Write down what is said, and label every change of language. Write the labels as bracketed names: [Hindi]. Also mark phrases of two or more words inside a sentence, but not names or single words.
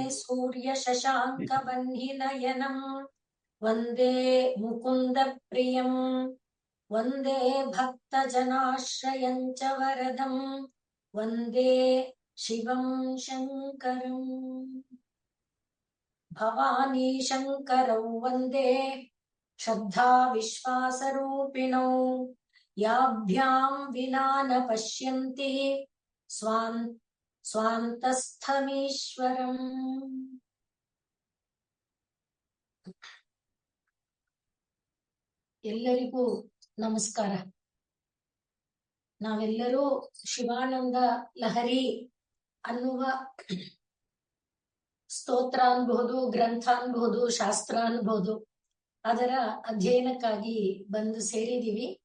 [Sanskrit] ಸೂರ್ಯಶಶಾಂಕವನ್ನಿನಯನಂ ವಂದೇ ಮುಕುಂದ ಪ್ರಿಯಂ ವಂದೇ ಭಕ್ತಜನಾಶ್ರಯಂ ಚ ವರದಂ ವಂದೇ ಶಿವಂ ಶಂಕರಂ ಭವಾನಿ ಶಂಕರೌ ವಂದೇ ಶ್ರದ್ಧಾ ವಿಶ್ವಾಸರೂಪಿಣೌ ಯಾಭ್ಯಾಂ ವಿನಾ ನ ಪಶ್ಯಂತಿ ಸ್ವಾಂತಸ್ಥಮೀಶ್ವರಂ. [Kannada] ಎಲ್ಲರಿಗೂ ನಮಸ್ಕಾರ. ನಾವೆಲ್ಲರೂ ಶಿವಾನಂದ ಲಹರಿ ಅನ್ನುವ ಸ್ತೋತ್ರ ಅನ್ಬಹುದು, ಗ್ರಂಥ ಅನ್ಬಹುದು, ಶಾಸ್ತ್ರ ಅನ್ಬಹುದು, ಅದರ ಅಧ್ಯಯನಕ್ಕಾಗಿ ಬಂದು ಸೇರಿದೀವಿ.